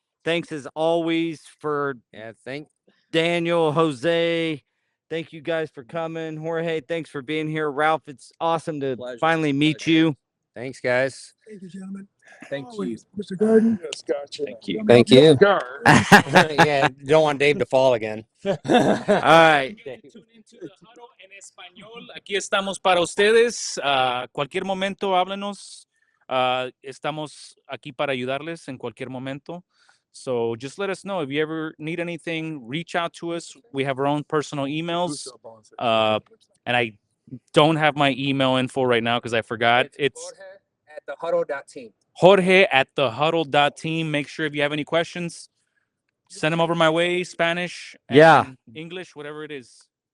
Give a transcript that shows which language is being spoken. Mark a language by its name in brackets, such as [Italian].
[English] Thanks as always for Daniel, Jose. Thank you guys for coming. Jorge, thanks for being here. Ralph, it's awesome to finally meet you. Thanks, guys. Thank you, gentlemen. Thank you, Mr. Garden. Yes, gotcha. Thank you. Thank you. Gar. Yeah, don't want Dave to fall again. All right. Tune into the Huddle [Spanish] en español. Aquí estamos para ustedes. Cualquier momento, háblenos. Estamos aquí para ayudarles en cualquier momento. [English] So just let us know if you ever need anything. Reach out to us. We have our own personal emails. And I don't have my email info right now because I forgot. It's Jorge at thehuddle.team. Jorge at thehuddle.team. Make sure if you have any questions, send them over my way, Spanish, and English, whatever it is.